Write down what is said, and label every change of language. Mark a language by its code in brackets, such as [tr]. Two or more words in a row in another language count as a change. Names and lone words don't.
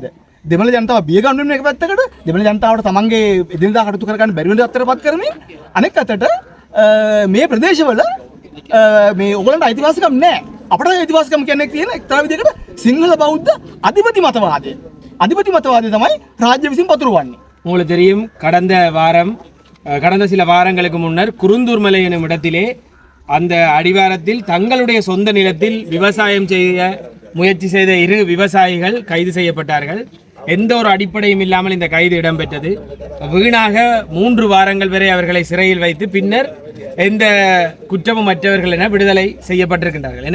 [si] දෙමළ ජනතාව බිය ගන්න වෙන එක පැත්තකට දෙමළ ජනතාවට තමන්ගේ එදිනදා කටයුතු කරගන්න බැරි වෙන දත්තටපත් කරමින් අනෙක් අතට මේ ප්‍රදේශවල මේ ඔයගලන්ට අයිතිවාසිකම් නැහැ. අපට අයිතිවාසිකම් කියන්නේ තියෙන එක්තරා විදිහකට සිංහල බෞද්ධ අධිපති මතවාදය. අධිපති මතවාදය තමයි රාජ්‍ය විසින් පතුරවන්නේ. [ta] உங்களுக்கு தெரியும் கடந்த சில வாரங்களுக்கு முன்னர் குருந்தூர் மலை எனும் இடத்திலே அந்த அடிவாரத்தில் தங்களுடைய சொந்த நிலத்தில் விவசாயம் செய்ய முயற்சி செய்த 2 விவசாயிகள் கைது செய்யப்பட்டார்கள். எந்த ஒரு அடிப்படையும் இல்லாமல் இந்த கைது இடம்பெற்றது. வீணாக 3 வாரங்கள் வரை அவர்களை சிறையில் வைத்து பின்னர் எந்த குற்றமும் மற்றவர்கள் என விடுதலை செய்யப்பட்டிருக்கின்றார்கள்.